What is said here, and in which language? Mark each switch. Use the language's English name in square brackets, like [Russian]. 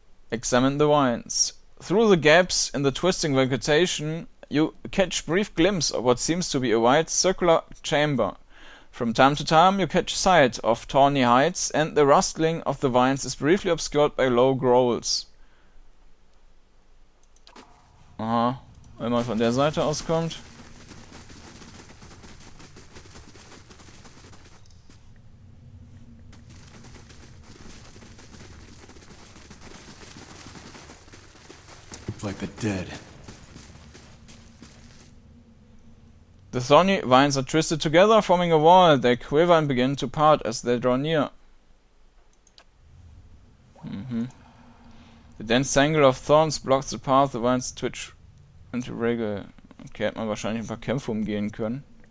[English] Examine the vines. Through the gaps in the twisting vegetation, you catch brief glimpse of what seems to be a wide circular chamber. From time to time you catch sight of tawny heights, and the rustling of the vines is briefly obscured by low growls. [German] Aha, wenn man von der Seite auskommt. [English] Looks like the dead. The thorny vines are twisted together, forming a wall. They quiver and begin to part as they draw near. The dense tangle of thorns blocks the path. The vines twitch into wriggle. [German] Okay, hätte man wahrscheinlich ein paar Kämpfe umgehen können.